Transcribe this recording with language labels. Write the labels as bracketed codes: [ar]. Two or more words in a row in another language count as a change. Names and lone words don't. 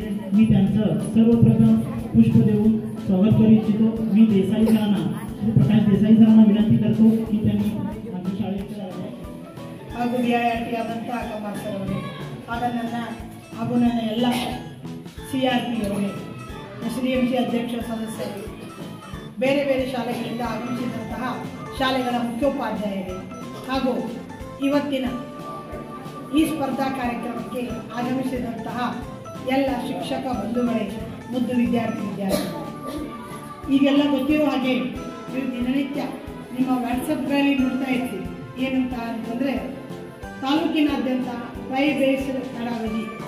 [mr] मी त्यांचं सर्वप्रथम पुष्प देऊन स्वागत करू इच्छितो। मी देसाई सरांना श्री प्रकाश देसाई सरांना विनंती करतो की त्यांनी आमच्या शाळेच्या [kn] ಹಾಗೂ ವಿಐಟಿಯಾದಂಥ ಕಮಾರ್ ಸರ್ ಅವರೇ ಆಗ ಹಾಗೂ ನನ್ನ ಎಲ್ಲ CRP ಅವರೇ SDMC ಅಧ್ಯಕ್ಷ ಸದಸ್ಯರು ಬೇರೆ ಬೇರೆ ಶಾಲೆಗಳಿಂದ ಆಗಮಿಸಿದಂತಹ ಶಾಲೆಗಳ ಮುಖ್ಯೋಪಾಧ್ಯಾಯರೇ ಹಾಗೂ ಇವತ್ತಿನ ಈ ಸ್ಪರ್ಧಾ ಕಾರ್ಯಕ್ರಮಕ್ಕೆ ಆಗಮಿಸಿದಂತಹ ಎಲ್ಲ ಶಿಕ್ಷಕ ಬಂಧುಗಳೇ ಮುದ್ದು ವಿದ್ಯಾರ್ಥಿಗಳು ಈಗೆಲ್ಲ ಗೊತ್ತಿರೋ ಹಾಗೆ ನೀವು ದಿನನಿತ್ಯ ನಿಮ್ಮ ವಾಟ್ಸಪ್ಗಳಲ್ಲಿ ನೋಡ್ತಾ ಇರ್ತೀವಿ ಏನಂತ ಅಂತಂದರೆ ತಾಲೂಕಿನಾದ್ಯಂತ ಬೇಸ್ಡ್ ತರಬೇತಿ